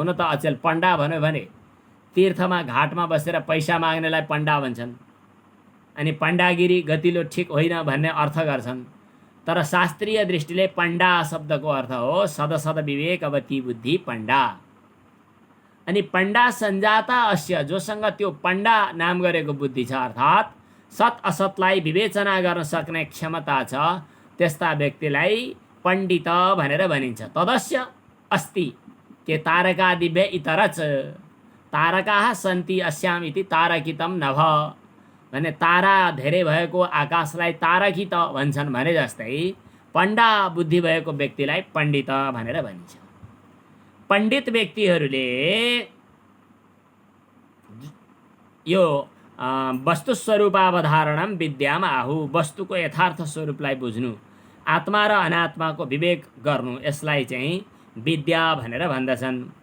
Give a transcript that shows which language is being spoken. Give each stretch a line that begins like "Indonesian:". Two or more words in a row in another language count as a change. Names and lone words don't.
Nepali: हुन त अचेल पण्डा भन्यो भने तीर्थमा घाटमा बसेर पैसा माग्नेलाई पण्डा भन्छन्, अनि पण्डागिरी गतिलो ठिक होइन भन्ने अर्थ गर्छन्। तर शास्त्रीय दृष्टिले पण्डा शब्दको अर्थ हो
Sanskrit: सदसद विवेकवती बुद्धि पण्डा। अनि पण्डा सञ्जाता अस्य,
Nepali: जोसँग त्यो पण्डा नाम गरेको बुद्धि छ, अर्थात् सत असतलाई विवेचना गर्न सक्ने क्षमता छ, त्यस्ता व्यक्तिलाई पण्डित भनेर भनिन्छ।
Sanskrit: तदस्य अस्ति के तारका दिव्य इतरच तारकाः सन्ति अस्याम इति तारकितम नभ,
Nepali: भने तारा धेरै भएको आकाशलाई तारकित भन्छन् भने जस्तै पण्डा बुद्धि भएको व्यक्तिलाई पण्डित भनेर भनिन्छ। पण्डित व्यक्तिहरूले यो
Sanskrit: वस्तु स्वरूपावधारणम विद्याम आहु,
Nepali: वस्तुको यथार्थ स्वरूपलाई बुझ्नु, आत्मा र अनात्माको विवेक गर्नु, यसलाई चाहिँ विद्या भनेर भन्दछन्।